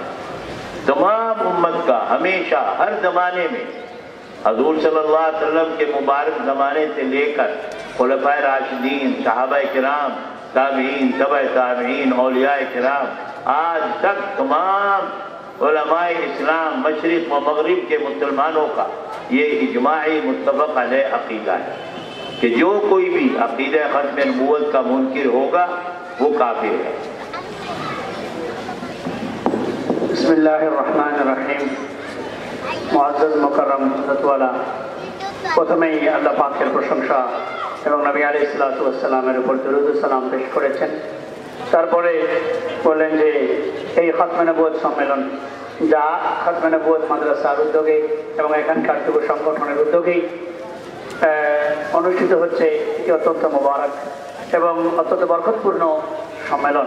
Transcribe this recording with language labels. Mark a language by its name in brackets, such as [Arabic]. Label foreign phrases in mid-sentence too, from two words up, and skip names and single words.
[Urdu] تمام امت کا ہمیشہ ہر زمانے میں، حضور [Arabic] صلی اللہ علیہ وسلم [Urdu] کے مبارک زمانے سے لے کر خلفائے راشدین، صحابہ کرام، تابعین، تبع تابعین، اولیاء کرام، آج تک تمام علماء اسلام مشرق و مغرب کے مسلمانوں کا یہ اجماعی متفق علیہ عقیدہ ہے کہ جو کوئی بھی عقیدہ ختم نبوت کا منکر ہوگا وہ کافر ہے۔ [Arabic] بسم اللہ الرحمن الرحیم۔ [Bangla] মুআজ্জাজ মুকাররম হযরতওয়ালা, প্রথমেই আল্লাহ পাকের প্রশংসা এবং নবী [Arabic] عليه الصلاة والسلام [Bangla] উপর দরুদ ও সালাম পেশ করেছেন। তারপরে বললেন যে এই খতমে নবুয়ত সম্মেলন যা খতমে নবুয়ত মাদ্রাসার উদ্যোগে এবং এখানকার যুব সংগঠনের উদ্যোগেই অনুষ্ঠিত হচ্ছে, এটি অত্যন্ত মোবারক এবং অত্যন্ত বরকতপূর্ণ সম্মেলন।